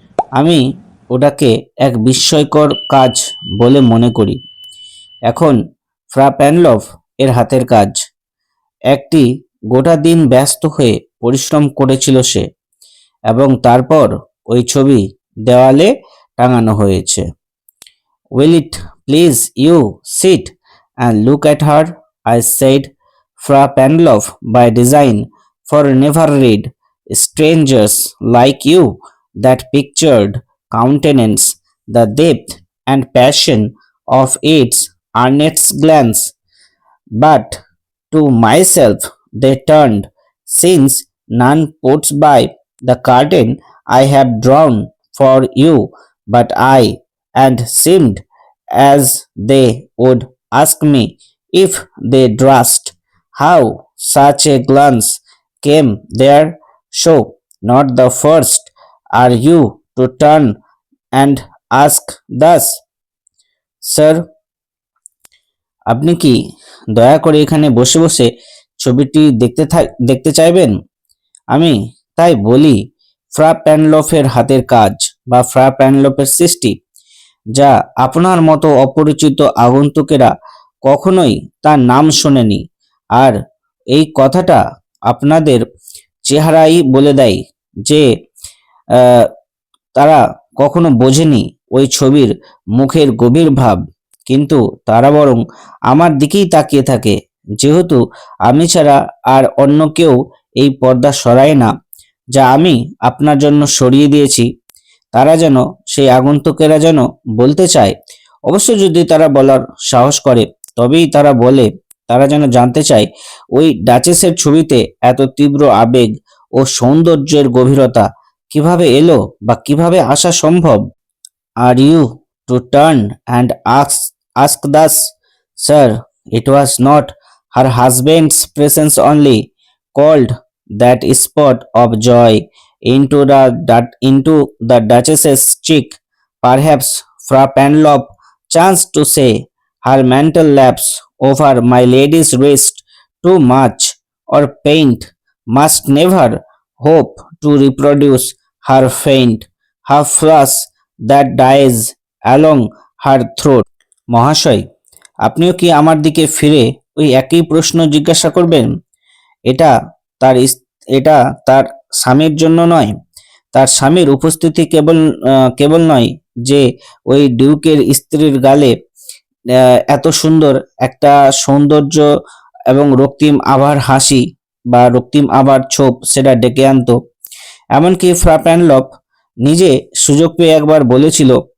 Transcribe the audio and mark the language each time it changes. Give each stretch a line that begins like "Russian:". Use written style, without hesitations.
Bangla: আমি ওটাকে এক বিস্ময়কর কাজ বলে মনে করি। এখন ফ্রা প্যানলফ এর হাতের কাজ। একটি গোটা দিন ব্যস্ত হয়ে পরিশ্রম করেছিল সে, এবং তারপর ওই ছবি দেওয়ালে টাঙানো হয়েছে।
English: Will it please you sit and look at her? I said. Fra Panlov by design, for never read strangers like you that pictured countenance, the depth and passion of its earnest glance. But to myself they turned, since none puts by the curtain I have drawn for you but I, and seemed as they would ask me if they durst how such a glance came there. So, not the first are you to turn and ask thus.
Bangla: Sir, আপনি কি দয়া করে এখানে বসে বসে ছবিটি দেখতে চাইবেন? আমি তাই বলি, ফ্রা প্যানলফের হাতের কাজ বা ফ্রা প্যানলফের সৃষ্টি, যা আপনার মতো অপরিচিত আগন্তুকেরা কখনোই তার নাম শোনেনি। আর এই কথাটা আপনাদের চেহারাই বলে দেয় যে তারা কখনো বোঝেনি ওই ছবির মুখের গভীর ভাব, কিন্তু তারা বরং আমার দিকেই তাকিয়ে থাকে, যেহেতু আমি ছাড়া আর অন্য কেউ এই পর্দা সরায় না যা আমি আপনার জন্য সরিয়ে দিয়েছি। তারা যেন, সেই আগন্তুকেরা যেন বলতে চায়, অবশ্য যদি তারা বলার সাহস করে তবেই তারা বলে, তারা যেন জানতে চায় ওই ডাচেসের ছবিতে এত তীব্র আবেগ ও সৌন্দর্যের গভীরতা কিভাবে এলো বা কিভাবে আসা সম্ভব।
English: Are you to turn and ask thus, sir, it was not her husband's presence only called that spot of joy into the duchess's cheek. Perhaps Fra Panlop chanced to say her mental lapse over my lady's wrist too much, or paint must never hope to reproduce her faint, her flush that dies along her throat.
Bangla: মহাশয়, আপনিও কি আমার দিকে ফিরে ওই একই প্রশ্ন জিজ্ঞাসা করবেন? এটা এটা তার স্বামীর জন্য নয়। তার স্বামীর উপস্থিতি কেবল নয় যে ওই ডিউকের স্ত্রীর গালে এত সুন্দর একটা সৌন্দর্য এবং রক্তিম আভার হাসি বা রক্তিম আভার ছোপ সেটা ডেকে আনতো, এমনকি ফ্রা প্যানলপ নিজে সুযোগ পেয়ে একবার বলেছিল